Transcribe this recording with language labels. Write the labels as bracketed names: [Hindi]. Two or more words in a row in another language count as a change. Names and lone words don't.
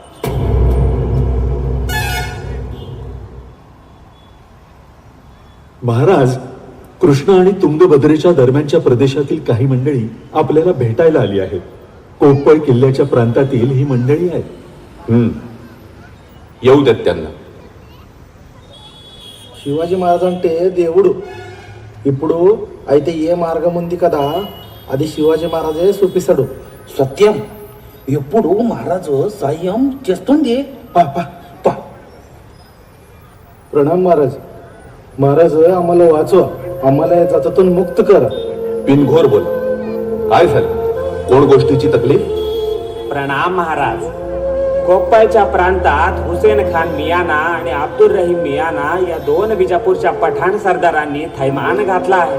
[Marathi] महाराज, कृष्णा आणि तुंगभद्रेच्या दरम्यानच्या प्रदेशातील काही मंडळी आपल्याला भेटायला आली आहेत. कोपळ किल्ल्याच्या प्रांतातील ही मंडळी आहेत. येऊ देत त्यांना. [Telugu] శివాజీ మహారాజ్ అంటే దేవుడు. ఇప్పుడు అయితే ఏ మార్గం ఉంది కదా, అది శివాజీ మహారాజే చూపిస్తాడు. సత్యం. ఎప్పుడు మహారాజు సాయం చేస్తుంది. [Marathi] प्रणाम महाराज. महाराज आम्हाला वाचवा. आम्हाला या जातातून मुक्त करा. बिनघोर बोल. काय झालं? कोण गोष्टीची तकलीफ? प्रणाम महाराज. कोप्पळच्या प्रांतात हुसेन खान मियाना आणि अब्दुल रहीम मियाना या 2 बिजापूरच्या पठाण सरदारांनी थैमान घातला आहे.